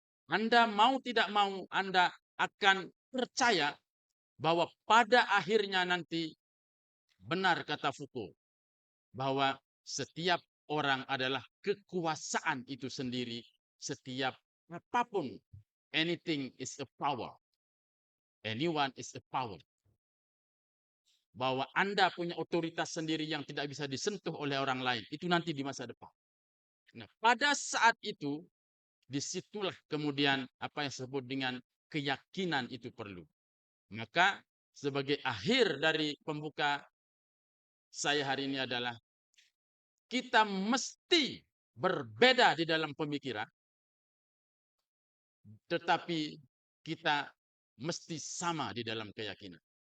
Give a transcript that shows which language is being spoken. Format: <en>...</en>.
<id>Anda mau tidak mau, Anda akan percaya bahwa pada akhirnya nanti benar kata Foucault, bahwa setiap orang adalah kekuasaan itu sendiri. Setiap apapun,</id> <en>anything is a power. Anyone is a power.</en> <id>Bahwa Anda punya otoritas sendiri yang tidak bisa disentuh oleh orang lain. Itu nanti di masa depan. Nah, pada saat itu, disitulah kemudian apa yang disebut dengan keyakinan itu perlu. Maka sebagai akhir dari pembuka saya hari ini adalah kita mesti berbeda di dalam pemikiran, tetapi kita mesti sama di dalam keyakinan.</id>